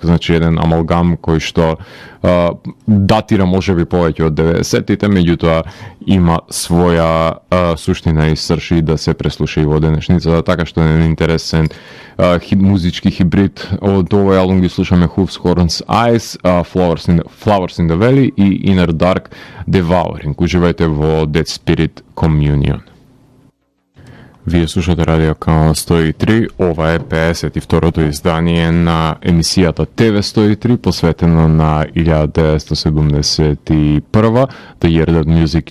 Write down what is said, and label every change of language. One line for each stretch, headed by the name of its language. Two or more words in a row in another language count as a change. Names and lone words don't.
Macedonian: Значи еден амалгам кој што датира можеби повеќе од 90-тите, меѓутоа има своја суштина и срж да се преслуша и во денешницата, така што е интересен музички хибрид. Од овој албум ги слушаме Hooves, Horns, Eyes, Flowers in the Valley и Inner Dark Devouring. Уживајте во Dead Spirit Communion. Вие слушате Радио Канал 103, ова е 52-то издание на емисијата ТВ 103, посветено на 1971, The Year That Music